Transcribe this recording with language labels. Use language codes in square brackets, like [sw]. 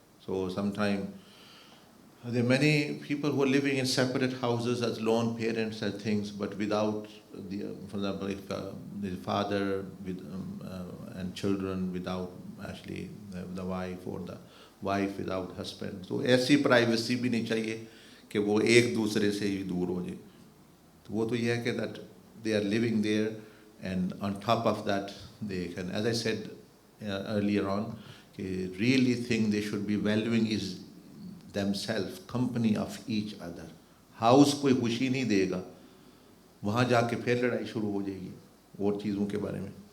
[en] So sometimes there are many people who are living in separate houses as lone parents and things, but without for example, if the father and children without actually the wife, or the wife without husband. [hi] So ऐसी privacy भी नहीं चाहिए कि वो एक दूसरे से ही दूर हो जाए. तो वो तो ये है कि [en] that they are living there, and on top of that they can, as I said earlier on, really thing they should be valuing is themselves, company of each other. [hi] House कोई खुशी नहीं देगा, वहाँ जाके फिर लड़ाई शुरू हो जाएगी और चीज़ों के बारे में.